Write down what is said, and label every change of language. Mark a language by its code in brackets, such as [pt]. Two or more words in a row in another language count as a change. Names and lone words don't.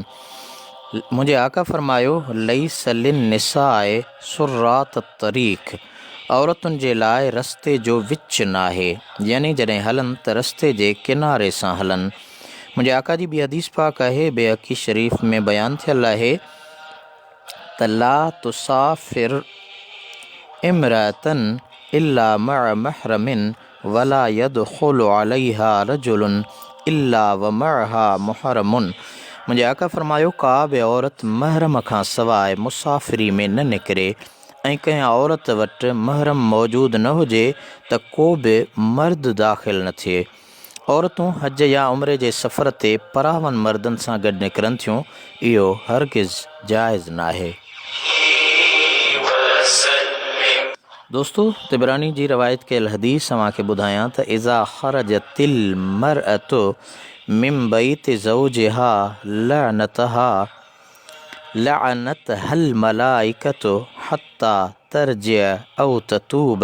[sd] मुंहिंजे आका फ़रमायो [ar] ليس للنساء سراة الطريق, [sd] औरतुनि जे लाइ रस्ते जो विच नाहे, यानी जॾहिं हलनि त रस्ते जे किनारे सां हलनि। मुंहिंजे आका जी ॿी हदीस पाक आहे, बेहक़ी शरीफ़ में बयानु थियल आहे त [ar] لا تسافر امرأة إلا مع محرم ولا يدخل عليها رجل إلا ومعها محرم. [sd] मुंहिंजे आका फ़रमायो का बि औरत महरम खां सवाइ मुसाफ़िरी में न निकिरे ऐं कंहिं औरत वटि महरम मौजूदु न हुजे त को बि मर्द दाख़िल न थिए। औरतूं हज या उम्रे जे सफ़र ते परावन मर्दनि सां गॾु निकिरनि थियूं, इहो हरगिज़ जाइज़ नाहे। दोस्तों, तिबरानी जी रवायत कयल हदीस अव्हांखे ॿुधायां त [ar] إذا خرجت المرأة من بيت زوجها لعنتها لعنتها الملائكة حتى ترجع أو تتوب.